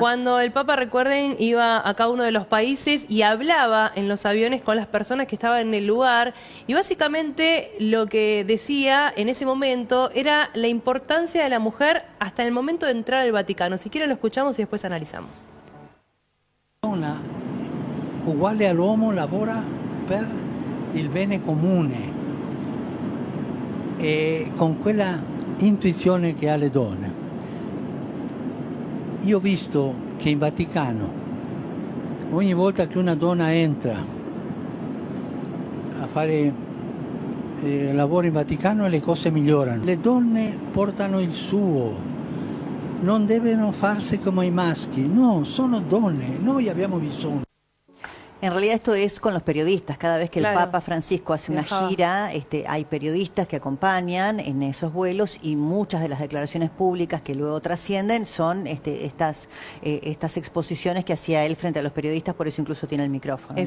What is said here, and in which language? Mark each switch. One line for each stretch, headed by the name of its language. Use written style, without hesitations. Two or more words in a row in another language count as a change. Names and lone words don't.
Spanish: Cuando el Papa, recuerden, iba a cada uno de los países y hablaba en los aviones con las personas que estaban en el lugar, y básicamente lo que decía en ese momento era la importancia de la mujer hasta el momento de entrar al Vaticano. Si quieren lo escuchamos y después analizamos.
Italian: Uguale all'uomo lavora per il bene comune e con quella intuizione che ha le donne. Io ho visto che in Vaticano ogni volta che una donna entra a fare lavoro in Vaticano le cose migliorano. Le donne portano il suo, non devono farsi come i maschi, no, sono donne, noi abbiamo bisogno.
Spanish: En realidad esto es con los periodistas. Cada vez que el Papa Francisco hace una gira, hay periodistas que acompañan en esos vuelos, y muchas de las declaraciones públicas que luego trascienden son estas exposiciones que hacía él frente a los periodistas, por eso incluso tiene el micrófono, ¿no?